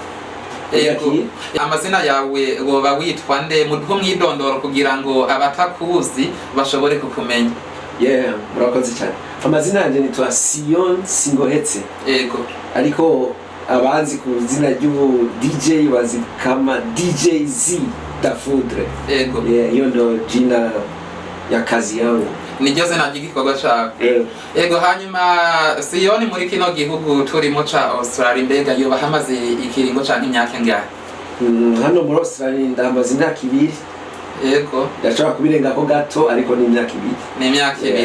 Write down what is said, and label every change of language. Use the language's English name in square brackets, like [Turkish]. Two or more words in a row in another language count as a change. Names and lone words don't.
[Rundi] Amazina yawe woba witwa nde mu mwidondoro kugira ngo abatakuzi bashobore kukumenya? Yeah, murakoze cyane. Amazina yanjye nitwa Sion Singohetse. Yego. Ariko abanzi ku zina ry'ubu DJ bazi kama DJ Z Dafoudre. Yego. [Swahili] Yeah, hiyo ndo jina ya kazi yangu. [Rundi] Niryo zina ry'igikorwa cawe. Yego, hanyuma Sion muri kino gihugu turimo ca Australia mbega yoba hamaze ikiringo canke imyaka ingahe? Hano muri Australia ndamaze imyaka 2. Yego. Ndashobora kubirenga ko gato ariko ni imyaka 2. Ni imyaka 2.